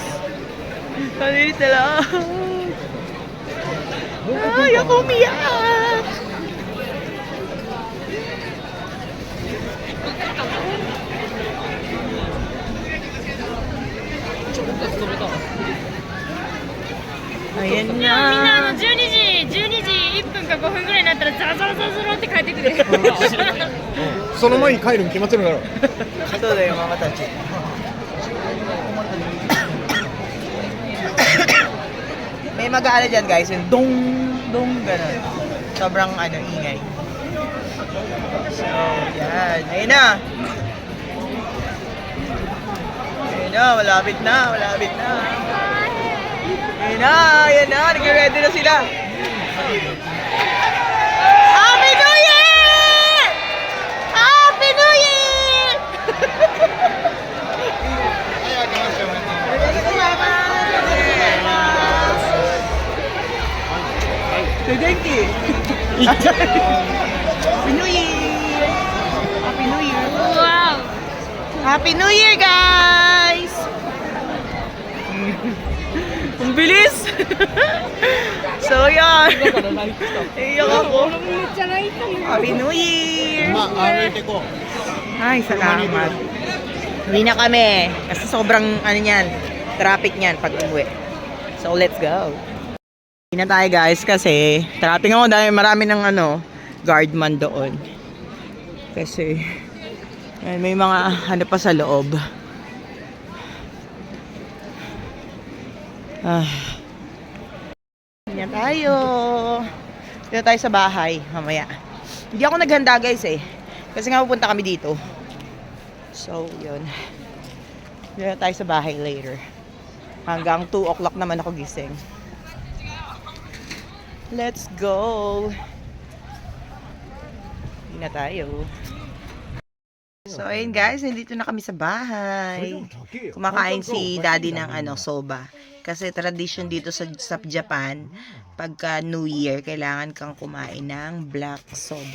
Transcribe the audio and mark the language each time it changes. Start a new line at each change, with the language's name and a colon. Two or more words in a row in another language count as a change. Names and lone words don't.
Filipino: 1 minute na lang. Ay, ako umiyak. Ayan
Japanese: みんな
Filipino: na.
Japanese: 12時1分か5分ぐらいになったらザラザラザラザラって帰ってくる。その前に帰るに決まってるだろう。そうだよ、ママたち。
Filipino: May mag-aala dyan, guys. Yung dong, dong, gano'n. Sobrang, ingay. So, yan. Ayun na. Ayun na, malapit na, malapit na. Ayun na, ayan na. Nag-ready na sila.
English: Happy New Year! Happy New Year! Thank you. Happy New Year! Happy New Year! Wow! Happy New Year,
Filipino: guys! Ang bilis! So, yan. Iyak ako.
English: Happy New Year!
Japanese: まあ、歩いてこう。
Filipino: Ay, salamat. Hindi na kami. Kasi sobrang, traffic niyan pag umuwi.
English: So, let's go.
Filipino: Hindi na tayo, guys, kasi traffic ako dahil marami ng guardman doon. Kasi, may mga pa sa loob. Hindi na tayo. Hindi na tayo sa bahay mamaya. Hindi ako naghanda, guys, kasi nga pupunta kami dito. So, yun. Hindi na tayo sa bahay later. Hanggang 2 o'clock naman ako gising.
English: Let's go!
Filipino: Hindi na tayo. So, ayun guys, nandito na kami sa bahay. Kumakain si daddy ng soba. Kasi tradition dito sa Japan, pagka
English: New Year,
Filipino: kailangan kang kumain ng black soba.